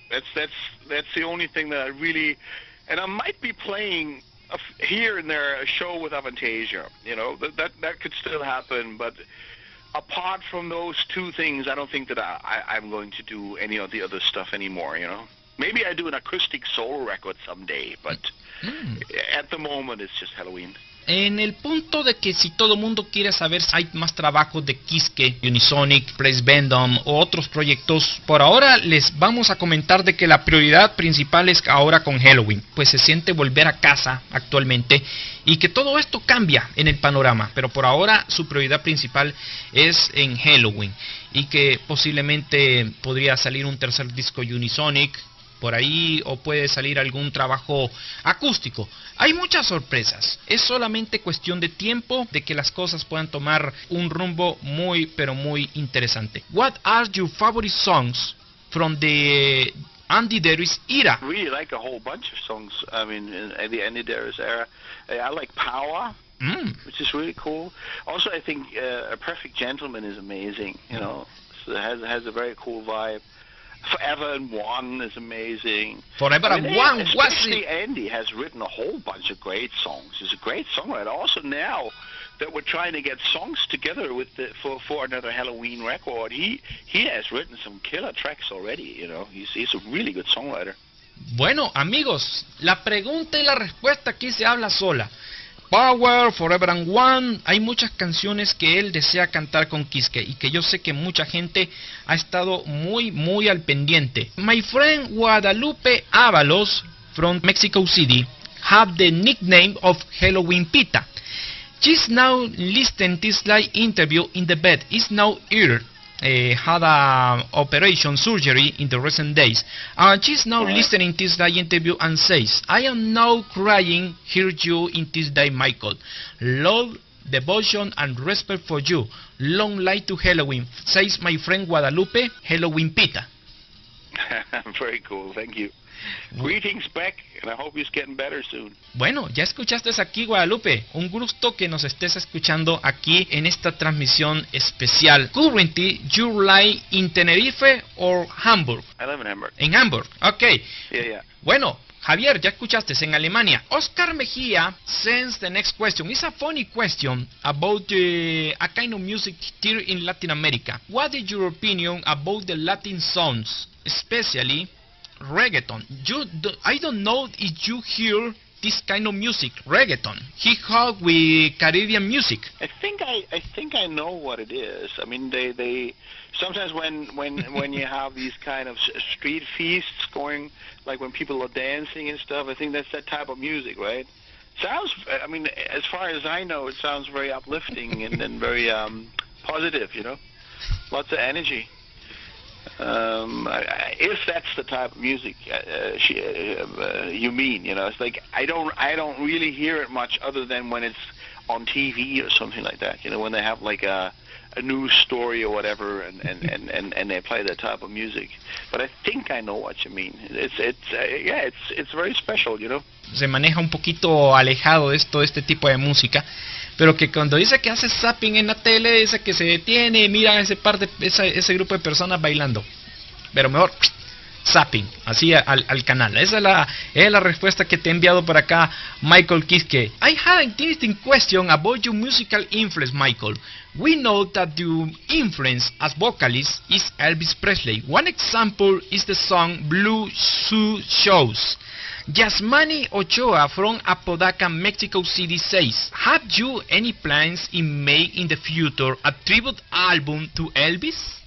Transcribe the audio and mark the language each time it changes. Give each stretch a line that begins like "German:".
English: That's the only thing that I really, and I might be playing here and there a show with Avantasia, you know, that could still happen. But apart from those 2 things, I don't think that I'm going to do any of the other stuff anymore, you know. Maybe I do an acoustic solo record someday, but at the moment it's just Helloween.
Spanish: en el punto de que si todo mundo quiere saber si hay más trabajos de Kiske, Unisonic, Praise Bandom o otros proyectos, por ahora les vamos a comentar de que la prioridad principal es ahora con Helloween, pues se siente volver a casa actualmente y que todo esto cambia en el panorama, pero por ahora su prioridad principal es en Helloween y que posiblemente podría salir un tercer disco Unisonic por ahí, o puede salir algún trabajo acústico. Hay muchas sorpresas, es solamente cuestión de tiempo de que las cosas puedan tomar un rumbo muy pero muy interesante.
English: What are your favorite songs from the Andy Darius era? I really like a whole bunch of songs. I mean, in the Andy Darius era, I like Power, which is really cool. Also, I think A Perfect Gentleman is amazing. You know, so it has a very cool vibe. Forever and One is amazing. Forever and One, especially Andy has written a whole bunch of great songs. He's a great songwriter. Also now that we're trying to get songs together with for another Helloween record, he has written some killer tracks already. You know, he's a really good songwriter.
Spanish: Bueno, amigos, la pregunta y la respuesta aquí se habla sola. Power, Forever and One, hay muchas canciones que él desea cantar con Kiske y que yo sé que mucha gente ha estado muy al pendiente.
English: My friend Guadalupe Ábalos from Mexico City have the nickname of Helloween Pita. She's now listening this live interview in the bed. Is now ill. Had a operation surgery in the recent days. She's now listening this live interview and says, I am now crying, hear you in this day, Michael. Love, devotion and respect for you. Long life to Helloween, says my friend Guadalupe, Helloween Pita. Very cool, thank you. Greetings back, and I hope he's getting better soon.
Spanish: Bueno, ya escuchaste aquí, Guadalupe. Un gusto que nos estés escuchando aquí en esta transmisión especial.
English: Currently, you live in Tenerife or Hamburg? I live in Hamburg.
Spanish: En Hamburg, ok.
English: Yeah.
Spanish: Bueno, Javier, ya escuchaste, en Alemania.
English: Oscar Mejía sends the next question. It's a funny question about a kind of music here in Latin America. What is your opinion about the Latin songs, especially reggaeton? I don't know if you hear this kind of music, reggaeton, hip hop with Caribbean music. I think I know what it is. I mean, they sometimes when you have these kind of street feasts going, like when people are dancing and stuff, I think that's that type of music, right? Sounds, I mean, as far as I know, it sounds very uplifting and very positive, you know, lots of energy. If that's the type of music you mean, you know, it's like I don't really hear it much other than when it's on TV or something like that. You know, when they have like a news story or whatever, and they play that type of music. But I think I know what you mean. It's very special, you know.
Spanish: Se maneja un poquito alejado de este tipo de música, pero que cuando dice que hace zapping en la tele, dice que se detiene y mira ese grupo de personas bailando. Pero mejor zapping, así al canal. Esa es la respuesta que te he enviado por acá, Michael Kiske.
English: I had an interesting question about your musical influence, Michael. We know that your influence as vocalist is Elvis Presley. One example is the song Blue Shoe Shoes. Yasmani Ochoa from Apodaca, Mexico City says, have you any plans in May in the future a tribute album to Elvis?